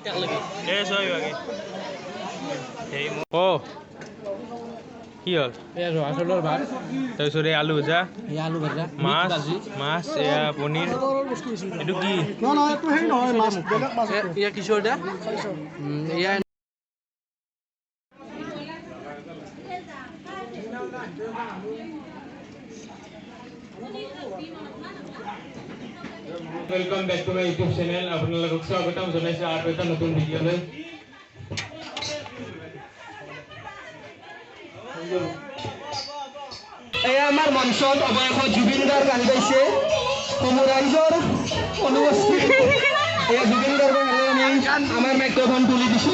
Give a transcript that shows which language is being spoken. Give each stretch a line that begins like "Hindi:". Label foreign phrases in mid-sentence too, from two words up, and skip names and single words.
Assamese: কি হ'ল এয়া জহা চাউলৰ ভাত তাৰপিছত এই আলু ভাজা এয়া আলু ভাজা মাছ এয়া পনীৰ এইটো কি এয়া কিশোৰ দা এয়া
English: welcome back to my YouTube channel
Assamese: আপোনালোকক স্বাগতম জনাইছো আৰু এটা নতুন ভিডিঅ'লৈ এয়া আমাৰ মঞ্চত অৱশেষত জুবিন দাৰ গান গাইছে সমূহ ৰাইজৰ অনুপস্থিত এয়া জুবিন দাৰ গান আমি আমাৰ মাইক্ৰফোন তুলি দিছোঁ